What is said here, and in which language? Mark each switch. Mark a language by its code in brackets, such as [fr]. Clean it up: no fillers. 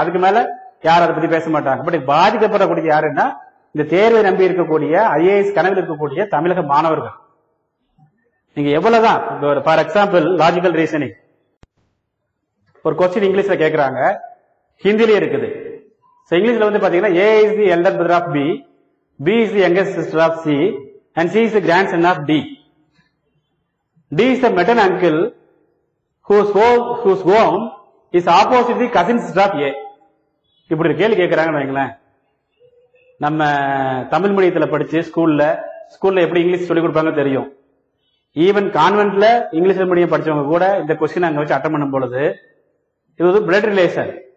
[ta] அதுக்கு மேல யாரும் அதை பத்தி பேச மாட்டாங்க. பட் பாதிக்கப்படக்கூடிய யாருன்னா இந்த தேர்வை நம்பி இருக்கக்கூடிய IAS கனவில் இருக்கக்கூடிய தமிழக மாணவர்கள். நீங்க எவ்வளவுதான், [en] for example logical reasoning [ta] ஒரு கொஸ்டின் இங்கிலீஷ்ல கேக்குறாங்க, ஹிந்திலயே இருக்குது. இங்கிலீஷ்ல வந்து பாத்தீங்கன்னா [en] A is the elder brother of B, B is the youngest sister of C, and C is the grandson of D. D is the maternal uncle whose home is opposite the cousin sister of A. [ta] இப்படி ஒரு கேள்வி கேட்கறாங்கன்னு வைங்களேன். நம்ம தமிழ் மீடியத்துல படிச்சு ஸ்கூல்ல எப்படி English சொல்லிக் கொடுப்பாங்க தெரியும். ஈவன் கான்வென்ட்ல இங்கிலீஷ் மீடியம் படிச்சவங்க கூட இந்த கொஸ்டின் அங்க வச்சு அட்டன் பண்ணும் பொழுது இது வந்து பிளட் ரிலேஷன்.